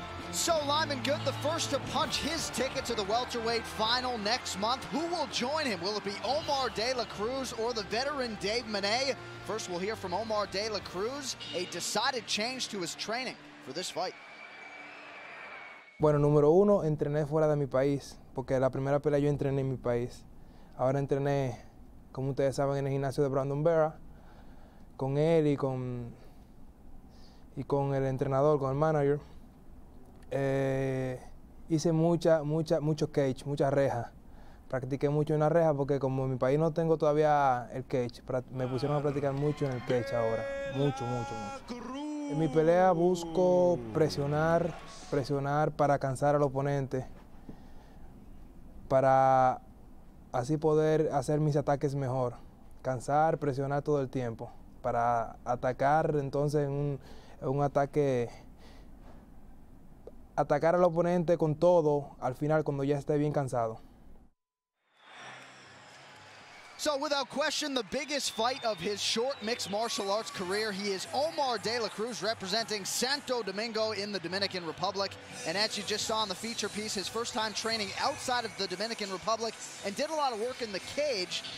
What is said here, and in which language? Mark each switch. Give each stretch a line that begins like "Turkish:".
English: So Lyman Good, the first to punch his ticket to the welterweight final next month. Who will join him? Will it be Omar De La Cruz or the veteran Dave Menne? First, we'll hear from Omar De La Cruz, a decided change to his training for this fight.
Spanish: Bueno, número uno, entrené fuera de mi país, porque la primera pelea yo entrené en mi país. Ahora entrené, como ustedes saben, en el gimnasio de Brandon Vera, con él y con el entrenador, con el manager. Hice mucho cage, muchas rejas. Practiqué mucho en la reja porque como en mi país no tengo todavía el cage, me pusieron a practicar mucho en el cage ahora. Mucho. En mi pelea busco presionar para cansar al oponente, para así poder hacer mis ataques mejor. Cansar, presionar todo el tiempo, para atacar entonces en un ataque, atacar al oponente con todo al final cuando ya esté bien cansado.
English: So without question, the biggest fight of his short mixed martial arts career. He is Omar De La Cruz, representing Santo Domingo in the Dominican Republic. And as you just saw in the feature piece, his first time training outside of the Dominican Republic and did a lot of work in the cage.